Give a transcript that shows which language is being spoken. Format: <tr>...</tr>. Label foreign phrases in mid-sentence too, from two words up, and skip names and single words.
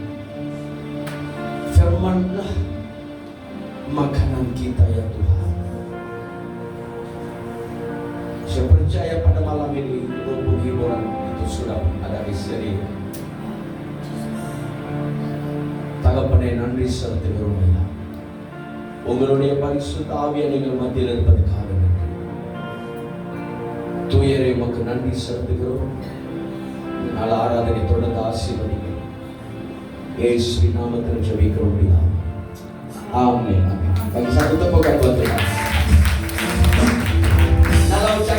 <id>Firman-lah makanan kita ya Tuhan. Saya percaya pada malam ini roh penghiburan itu sudah ada di sini. Tanggapan Nandri serta berumah.</id> <ta>உங்களுடைய பரிசுத்த ஆவியான எங்கள் மத்தியில் இருப்பதற்காக நன்றி. தூயரே உமக்கு நன்றி செலுத்துகிறோம். நாள் ஆராதனை தொடர்ந்து ஆசீர்வதிங்க. இயேசு நாமத்தில் ஜெபிக்கிறோம். ஆமென்.</ta> <id>Bagi satu tepukan buat Tuhan.</id>